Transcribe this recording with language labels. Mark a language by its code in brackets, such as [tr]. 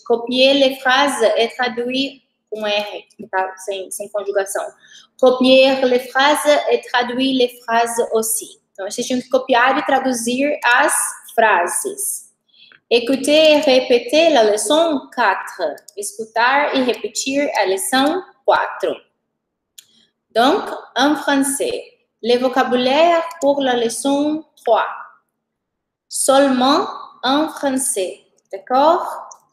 [fr] Copier les phrases et traduire [pt] com R, tá? Sem conjugação. [fr] Copier les phrases et traduire les phrases aussi. [pt] Então, vocês tinham que copiar e traduzir as frases. [fr] Écouter et répéter la leçon 4. [pt] Escutar e repetir a leçon 4. [fr] Donc, en français, le vocabulaire pour la leçon 3. Seulement en français. D'accord?